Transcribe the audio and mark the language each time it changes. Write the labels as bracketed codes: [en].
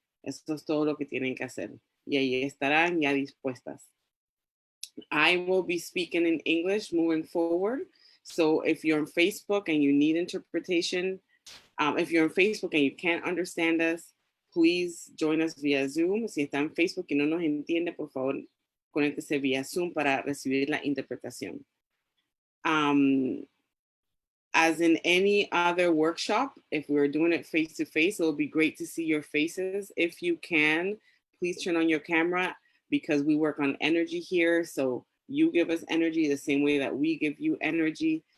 [es] Eso es todo lo que tienen que hacer. Y ahí estarán ya dispuestas. [en] I will be speaking in English moving forward. So if you're on Facebook and you need interpretation, if you're on Facebook and you can't understand us, please join us via Zoom. [es] Si está en Facebook y no nos entiende, por favor, conéctese vía Zoom para recibir la interpretación. [en] As in any other workshop, if we're doing it face-to-face, it'll be great to see your faces. If you can, please turn on your camera, because we work on energy here. So you give us energy the same way that we give you energy.